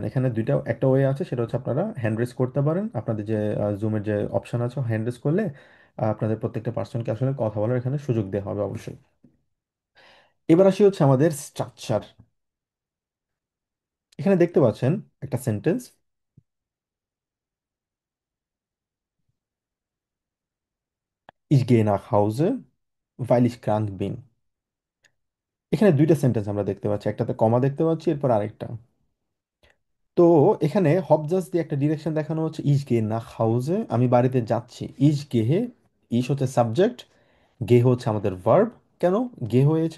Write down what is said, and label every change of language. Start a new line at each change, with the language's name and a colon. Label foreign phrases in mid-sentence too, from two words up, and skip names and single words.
Bangla: এখানে দুইটা, একটা ওয়ে আছে, সেটা হচ্ছে আপনারা
English: hand raise
Bangla: করতে পারেন। আপনাদের যে জুমের যে অপশন আছে,
English: hand raise
Bangla: করলে আপনাদের প্রত্যেকটা পার্সনকে আসলে কথা বলার এখানে সুযোগ দেওয়া হবে অবশ্যই। এবার আসি হচ্ছে আমাদের স্ট্রাকচার। এখানে দেখতে পাচ্ছেন একটা সেন্টেন্স,
German: ich gehe nach Hause weil ich krank bin।
Bangla: এখানে দুইটা সেন্টেন্স আমরা দেখতে পাচ্ছি, একটাতে কমা দেখতে পাচ্ছি, এরপর আরেকটা। তো এখানে হবজাস দিয়ে একটা ডিরেকশন দেখানো হচ্ছে,
German: ich geh nach Hause,
Bangla: আমি বাড়িতে যাচ্ছি।
German: ich gehe,
Bangla: ইস হচ্ছে সাবজেক্ট, গেহ হচ্ছে আমাদের ভার্ব। কেন গেহ হয়েছে?